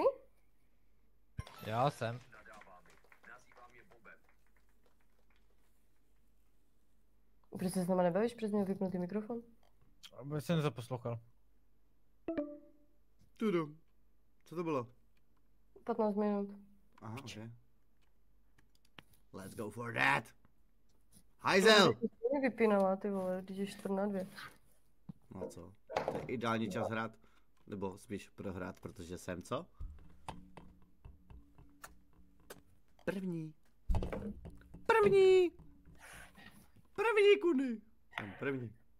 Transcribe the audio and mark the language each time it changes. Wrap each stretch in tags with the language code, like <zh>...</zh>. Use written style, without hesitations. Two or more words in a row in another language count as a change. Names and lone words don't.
<cs>Já jsem. Proč se s náma nebavíš? Proč měl vypnutý mikrofon? Aby jsem zaposlouchal. Tudum. Co to bylo? 15 minut.</cs> <en>Aha, ok. Let's go for that.</en> <cs>Hajzel! Mě vypínala, ty vole, když je 4:02. No co? To je ideální čas hrát. Nebo spíš prohrát, protože jsem co? První. První! První, kudy! Jsem první.</cs>